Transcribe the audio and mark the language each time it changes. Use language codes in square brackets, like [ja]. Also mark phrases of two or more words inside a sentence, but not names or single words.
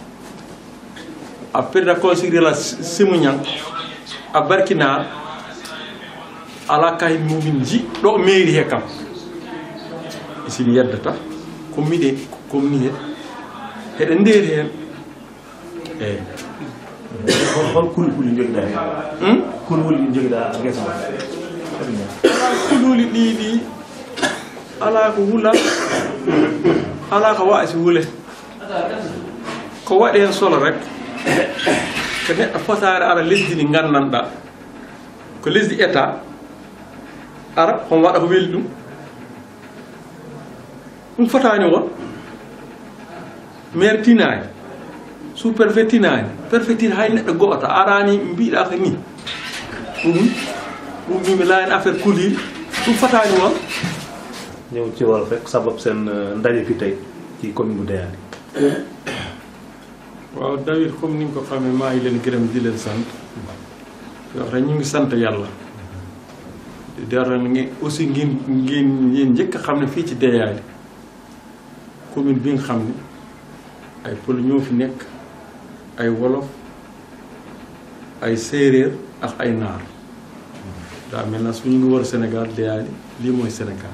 [ff] a [fr] président conseil rural [ff] Simou Niang a barkinar ala kay mumin ji ɗo mairie he kam isimi yeddata komiɗe komni he heɗen nder hen eyyi hol kulhuli joguiɗa hen kulhuli ɗi joguiɗa guesa kulhuli ɗiɗi ala ko huula ala ko wasi huule ko waɗi hen solo rek ko neɗɗo fotare ara lesdi ndi gandanɗa ko lesdi état ara hon waɗa ko weeli ɗum fotani won maire tinani [fr] sous préfet [ff] tinani préfet tin hay neɗɗo goto arani mbiɗa ko ni ɗum mimi layen affaire kuliri ɗum fotani won [wo] ñëw ci wolof rek sabab seen ndaje fi tey ci commune bu Deyali waaw David comme ni nga ko xamee maa ngi leen gërëm di leen sant wax rek ñu ngi sant yàlla dara ngi aussi ngeen yéen njëkk a xam ne fii ci Deyali commune bi nga xam ne ay pël ñoo fi nekk ay wolof ay séeréer ak ay naar daa mel na suñu ngi war Sénégal Deyali lii mooy Sénégal